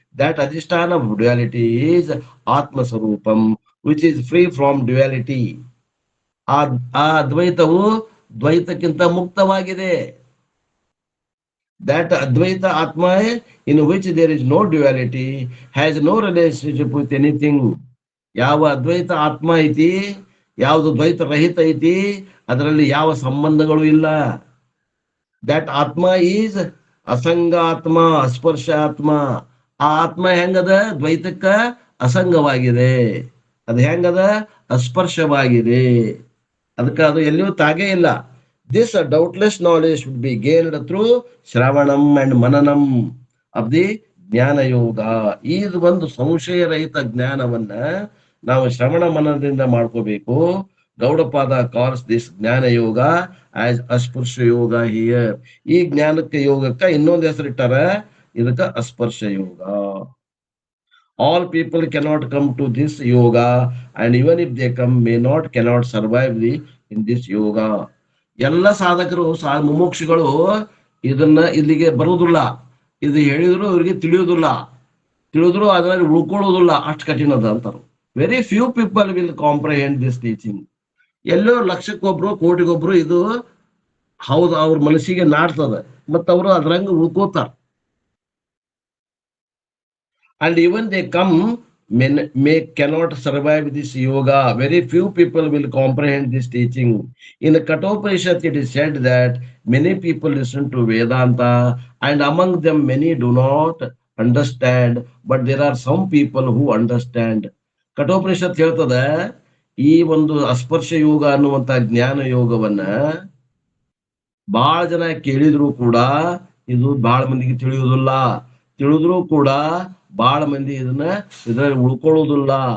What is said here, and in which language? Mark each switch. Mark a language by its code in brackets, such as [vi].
[en] That adhisthana of duality is Atma Sarupam, which is free from duality. [kn] ಆ ಆ ಅದ್ವೈತವು ದ್ವೈತಕ್ಕಿಂತ ಮುಕ್ತವಾಗಿದೆ. [en] That Advaita Atma in which there is no duality has no relationship with anything. [kn] ಯಾವ ಅದ್ವೈತ ಆತ್ಮ ಐತಿ, ಯಾವುದು ದ್ವೈತ ರಹಿತ ಐತಿ, ಅದರಲ್ಲಿ ಯಾವ ಸಂಬಂಧಗಳು ಇಲ್ಲ. [en] That atma is asanga atma, ಅಸ್ಪರ್ಶ ಆತ್ಮ. [kn] ಆ ಆತ್ಮ ಹೆಂಗದ? ದ್ವೈತಕ್ಕ ಅಸಂಗವಾಗಿದೆ. ಅದು ಹೆಂಗದ? ಅಸ್ಪರ್ಶವಾಗಿದೆ. ಅದಕ್ಕೆ ಅದು ಎಲ್ಲಿಯೂ ತಾಗೇ ಇಲ್ಲ. [en] This doubtless knowledge should be gained through shravanam and mananam of the jnana yoga. [kn] ಇದು ಒಂದು ಸಂಶಯರಹಿತ ಜ್ಞಾನವನ್ನ ನಾವು ಶ್ರವಣ ಮನನದಿಂದ ಮಾಡ್ಕೋಬೇಕು. [en] Gaudapada calls this jnana yoga as asparsha yoga here. [kn] ಈ ಜ್ಞಾನಕ್ಕೆ ಯೋಗಕ್ಕ ಇನ್ನೊಂದು ಹೆಸರಿಟ್ಟಾರ, ಇದಕ್ಕ ಅಸ್ಪರ್ಶ ಯೋಗ. [en] All people cannot come to this yoga, and even if they come, cannot survive in this yoga. [kn] ಎಲ್ಲ ಸಾಧಕರು ಮುಮುಕ್ಷುಗಳು ಇದನ್ನ ಇಲ್ಲಿಗೆ ಬರುವುದಿಲ್ಲ. ಇದು ಹೇಳಿದ್ರು ಇವರಿಗೆ ತಿಳಿಯುವುದಿಲ್ಲ, ತಿಳಿದ್ರು ಅದರಲ್ಲಿ ಉಳ್ಕೊಳ್ಳೋದಿಲ್ಲ, ಅಷ್ಟು ಕಠಿಣ ಅದ ಅಂತಾರು. [en] Very few people will comprehend this teaching. [kn] ಎಲ್ಲೋ ಲಕ್ಷಕ್ಕೊಬ್ರು ಕೋಟಿಗೊಬ್ರು ಇದು ಹೌದು ಅವ್ರ ಮನಸ್ಸಿಗೆ ನಾಡ್ತದ, ಮತ್ತ ಅವರು ಅದ್ರಂಗ ಉಳ್ಕೋತಾರ. [en] And even they come, cannot survive this yoga. Very few people will comprehend this teaching. In the Kathopanishad, it is said that many people listen to Vedanta, and among them many do not understand, but there are some people who understand. [kn] Kathopanishad ಹೇಳ್ತದ, ಈ ಒಂದು ಅಸ್ಪರ್ಶ ಯೋಗ ಅನ್ನುವಂತ ಜ್ಞಾನ ಯೋಗವನ್ನ ಬಹಳ ಜನ ಕೇಳಿದ್ರು ಕೂಡ ಇದು ಬಹಳ ಮಂದಿಗೆ ತಿಳಿಯುವುದಿಲ್ಲ. ತಿಳಿದ್ರು ಕೂಡ ಬಹಳ ಮಂದಿ ಇದರಲ್ಲಿ ಉಳ್ಕೊಳ್ಳೋದಿಲ್ಲ.